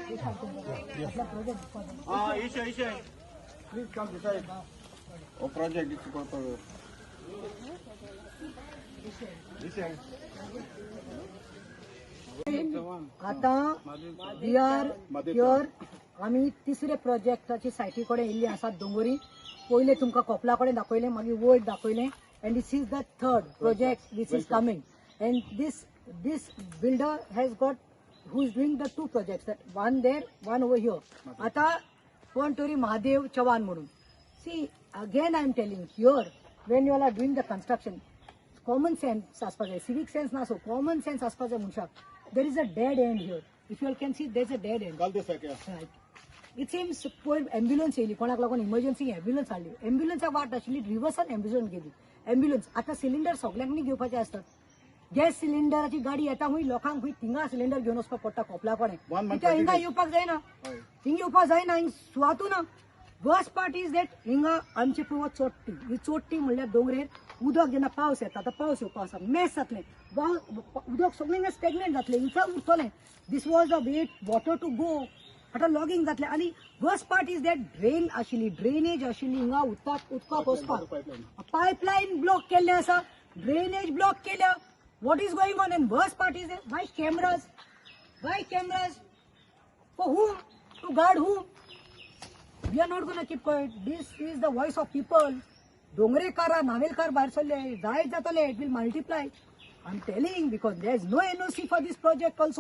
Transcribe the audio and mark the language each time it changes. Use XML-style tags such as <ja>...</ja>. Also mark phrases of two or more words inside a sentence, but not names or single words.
<en>Isha. Please come beside. Oh, project is for</en> <kok>आता</kok> <en>we are here</en> <kok>आम्ही तिसरे प्रोजेक्टाची सायटी कडेन येयल्ली आसात डोंगरी. पयले तुमकां कोपला कडेन दाखयलें, मागीर वयर दाखयलें,</kok> <en>and this is the third project which is coming. एंड this builder has got who is doing the two projects, that one there, one over here.</en> <kok>आता Pontori Mahadev Chavan म्हणून.</kok> <en>See, again I am telling here, when you all are doing the construction, common sense</en> <kok>आसपाक जाय,</kok> <en>civic sense</en> <kok>नासो,</kok> <en>common sense</en> <kok>आसपाक जाय मनशाक.</kok> <en>There is a dead end here. If you all can see, there is a dead end.</en> <kok>काल दिसा क्या?</kok> <en>Right. It seems</en> <kok>पयर एम्ब्युलन्स येयली, कोणाक लागून इमर्जन्सी एम्ब्युलन्स हाडली. एम्ब्युलन्साक वाट आशिल्ली, रिवर्सान एम्ब्युलन्स गेली. एम्ब्युलन्स आता सिलिंडर सगळ्यांनी घेवपाचे आसतात. गॅस सिलिंडराची गाडी येता हुंय, लोकांक हुंय थिंगा सिलिंडर घेवन वचपाक पडटा कोपला कडेन. कित्याक हिंगा येवपाक जायना, हिंगा येवपाक जायना, हिंग सुवातू ना.</kok> <en>worst part is that</en> <kok>हिंगा आमची पळय चोट्टी, ही चोट्टी म्हणल्यार डोंगरेर उदक जेन्ना पावस येता, आतां पावस येवपाक आसा, मेस जातलें, उदक सगळें स्टॅग्नेंट जातलें, हिंगा उरतलें.</kok> <en>this was the way water to go.</en> <kok>आतां लॉगिंग जातलें. आनी</kok> <en>worst part is that</en> <kok>ड्रेन आशिल्ली, ड्रेनेज आशिल्ली, हिंगा उदकाक वचपाक पायपलायन ब्लॉक केल्लें आसा, ड्रेनेज ब्लॉक केल्या.</kok> <en>What is going on? And worst part is that why cameras? Why cameras? For whom? To guard whom? We are not going to keep quiet. This is the voice of people. Dongrekara, Navelkar, Barsale, Zayed Zatale, it will multiply. I'm telling because there is no NOC for this project also.</en>